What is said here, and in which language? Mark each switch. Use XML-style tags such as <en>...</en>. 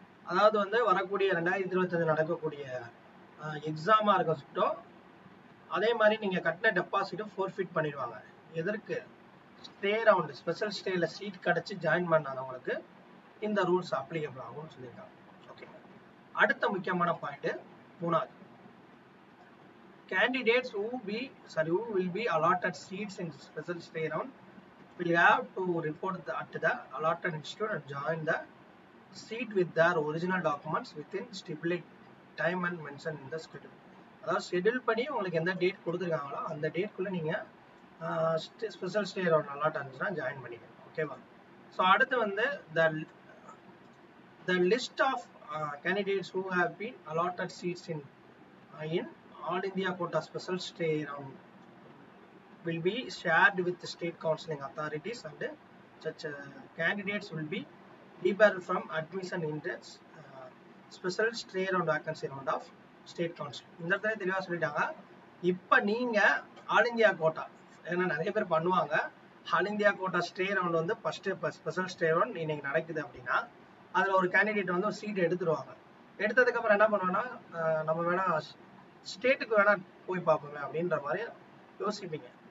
<ta>அதாவது வந்து வரக்கூடிய 2025 நடக்கக்கூடிய எக்ஸாமா இருக்கட்டும், அதே மாதிரி நீங்க கட்டின டெபாசிட்டும் ஃபோர்ஃபிட் பண்ணிடுவாங்க. எதற்கு? ஸ்டே ரவுண்ட் ஸ்பெஷல் ஸ்டேல சீட் கிடைச்சு ஜாயின் பண்ணாதவங்களுக்கு இந்த ரூல்ஸ் அப்ளிகபிள் ஆகும்னு சொல்லியிருக்காங்க. ஓகே, அடுத்த முக்கியமான பாயிண்ட் 3வது.</ta> <en>Candidates who will be allotted seats in special stay round will have to report at the allotted institute and join the seat with their original documents within stipulated time and mentioned in the schedule.</en> <ta>அதாவது schedule பண்ணி உங்களுக்கு எந்த date கொடுத்துருக்காங்களோ அந்த டேட்குள்ள நீங்க special stay round allot ஆச்சுன்னா join பண்ணிக்கணும். ஓகேவா? ஸோ அடுத்து வந்து</ta> <en>the list of candidates who have been allotted seats in All India quota special stay round will be shared with the state counseling authorities and such candidates will be debarred from admission in the special stay round vacancy round of state council.</en> <ta>இந்த இடத்துல தெளிவா சொல்லிட்டாங்க. இப்போ நீங்க all India quota, ஏன்னா நிறைய பேர் பண்ணுவாங்க, all India quota stay round வந்து ஃபர்ஸ்ட் ஸ்பெஷல் ஸ்டே ரவுண்ட் இன்னைக்கு நடக்குது அப்படின்னா அதுல ஒரு கேண்டிடேட் வந்து ஒரு சீட் எடுத்துருவாங்க. எடுத்ததுக்கு அப்புறம் என்ன பண்ணுவோம்னா நம்ம வேணா ஸ்டேட்டுக்கு வேணா போய் பார்ப்போமே அப்படின்ற மாதிரி யோசிப்பீங்க.</ta>